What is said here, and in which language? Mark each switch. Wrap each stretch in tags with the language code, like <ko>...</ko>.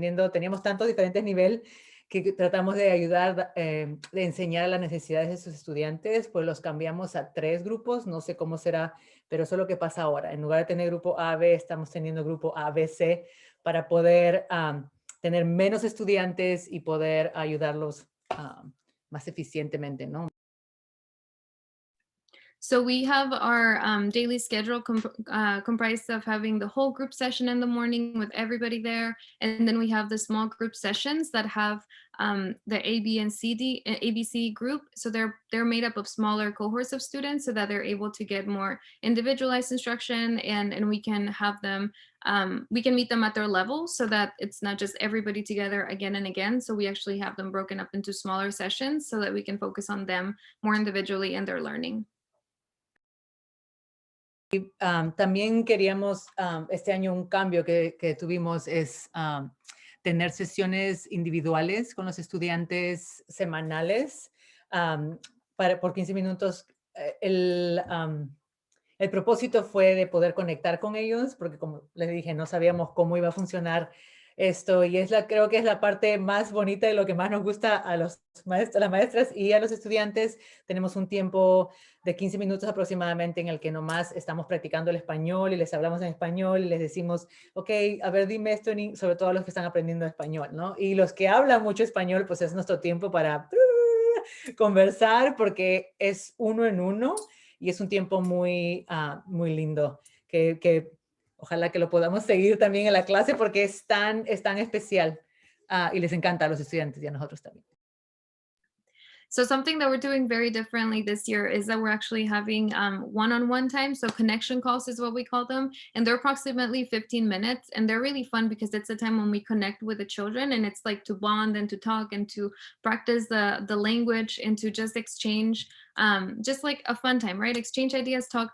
<es>Teníamos tantos diferentes niveles, que tratamos de ayudar, de enseñar a las necesidades de sus estudiantes, pues los cambiamos a 3 grupos, no sé cómo será, pero eso es lo que pasa ahora. En lugar de tener grupo A, B, estamos teniendo grupo A, B, C, para poder tener menos estudiantes y poder ayudarlos más eficientemente, ¿no?</es> <en>So we have our daily schedule comprised of having the whole group session in the morning with everybody there. And then we have the small group sessions that have the ABC group. So they're made up of smaller cohorts of students so that they're able to get more individualized instruction, and we can have them, we can meet them at their level so that it's not just everybody together again and again. So we actually have them broken up into smaller sessions so that we can focus on them more individually and their learning.</en> <es>También queríamos, este año un cambio que tuvimos es tener sesiones individuales con los estudiantes semanales por 15 minutos. El propósito fue de poder conectar con ellos, porque como les dije, no sabíamos cómo iba a funcionar esto, y creo que es la parte más bonita y lo que más nos gusta a las maestras y a los estudiantes. Tenemos un tiempo de 15 minutos aproximadamente en el que nomás estamos practicando el español y les hablamos en español y les decimos, ok, a ver, dime esto, sobre todo los que están aprendiendo español, ¿no? Y los que hablan mucho español, pues es nuestro tiempo para conversar, porque es uno en uno y es un tiempo muy, muy lindo que ojalá que lo podamos seguir también en la clase, porque es tan especial y les encanta a los estudiantes y a nosotros también.</es> <en>So something that we're doing very differently this year is that we're actually having one-on-one time. So connection calls is what we call them. And they're approximately 15 minutes. And they're really fun because it's a time when we connect with the children, and it's like to bond and to talk and to practice the language and to just exchange, just like a fun time, right? Exchange ideas, talk.</en>